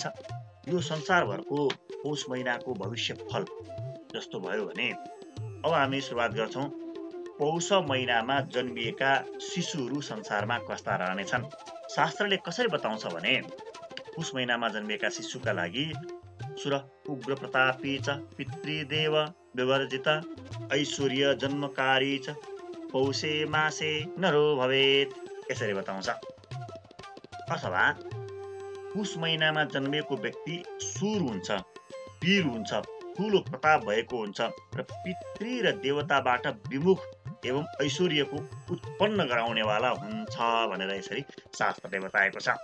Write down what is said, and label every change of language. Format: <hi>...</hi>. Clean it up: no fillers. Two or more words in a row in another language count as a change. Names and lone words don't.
<ne>यो संसारभरको पौष महिनाको भविष्य फल जस्तो भयो भने अब हामी सुरुवात गर्छौँ पौष महिनामा जन्मिएका शिशुहरू संसारमा कस्ता रहनेछन्। शास्त्रले कसरी बताउँछ भने पौष महिनामा जन्मिएका शिशुका लागि</ne> <sa>सुर उग्र प्रतापी च पितृदेव विवर्जित ऐश्वर्य जन्मकारी च पौषे मासे नरो भवेत्</sa> <ne>यसरी बताउँछ। अथवा पौष महिनामा जन्मिएको व्यक्ति सुर हुन्छ, वीर हुन्छ, ठुलो प्रताप भएको हुन्छ र पितृ र देवताबाट विमुख एवं ऐश्वर्यको उत्पन्न गराउनेवाला हुन्छ भनेर यसरी शास्त्रले बताएको छ।</ne>